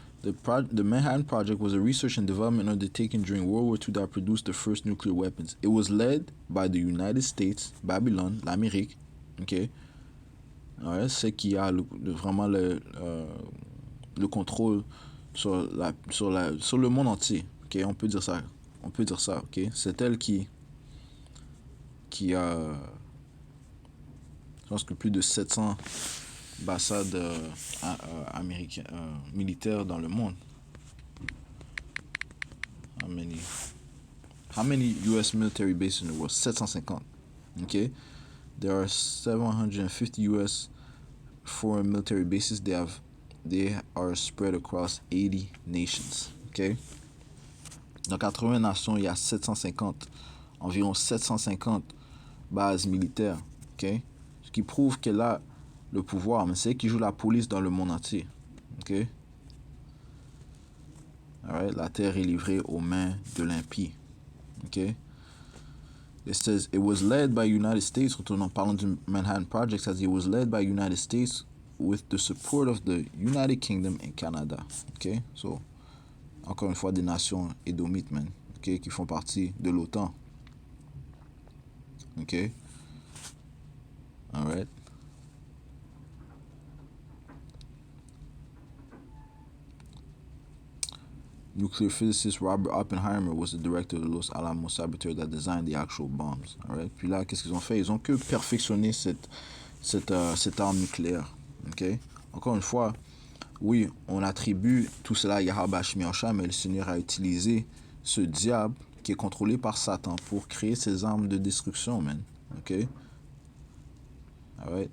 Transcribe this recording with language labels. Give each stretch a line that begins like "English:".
English: The Manhattan Project was a research and development undertaken during World War II that produced the first nuclear weapons. It was led by the United States, Babylone, l'Amérique, okay?
French: Ouais, c'est qui a vraiment le contrôle sur le monde entier, okay? On peut dire ça, okay? C'est elle qui a, je pense que plus de 700 ambassades américaines, militaires dans le monde.
English: How many US military bases in the world? 750. Okay? There are 750 US foreign military bases. They are spread across 80 nations.
French: Okay? Dans 80 nations, il y a environ 750 bases militaires. Okay? Ce qui prouve qu'elle a le pouvoir, mais c'est elle qui joue la police dans le monde entier. Okay? Alright? La terre est livrée aux mains de l'impie. Okay?
English: It says it was led by United States.
French: En parlant du Manhattan Project, ça dit
English: it was led by United States with the support of the United Kingdom and Canada. Okay?
French: So, encore une fois, des nations édomites, man. Okay? Qui font partie de l'OTAN. Okay? Alright.
English: Nuclear physicist Robert Oppenheimer was the director of the Los Alamos Laboratory that designed the actual bombs. Alright?
French: Puis là, qu'est-ce qu'ils ont fait? Ils ont que perfectionné cette arme nucléaire. Okay? Encore une fois, oui, on attribue tout cela à Yahweh Shemiasha, mais le Seigneur a utilisé ce diable qui est contrôlé par Satan pour créer ses armes de destruction, man. Okay? Alright?